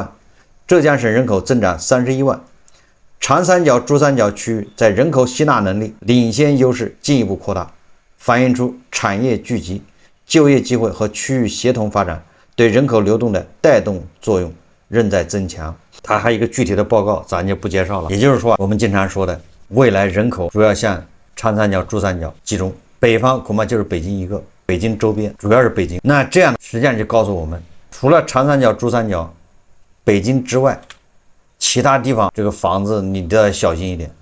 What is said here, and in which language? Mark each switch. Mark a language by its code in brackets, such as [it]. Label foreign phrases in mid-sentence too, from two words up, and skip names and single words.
[zh] 浙江省人口增長31萬。長三角、珠三角區域在人口吸納能力領先優勢進一步擴大，反映出產業聚集、就業機會和區域協同發展對人口流動的帶動作用仍在增強。它還有一個具體的報告，咱就不介紹了。也就是說，我們經常說的，未來人口主要向長三角、珠三角集中，北方恐怕就是北京一個，北京周邊主要是北京。那這樣實際上就告訴我們，除了長三角、珠三角、北京之外，其他地方這個房子你都要小心一點。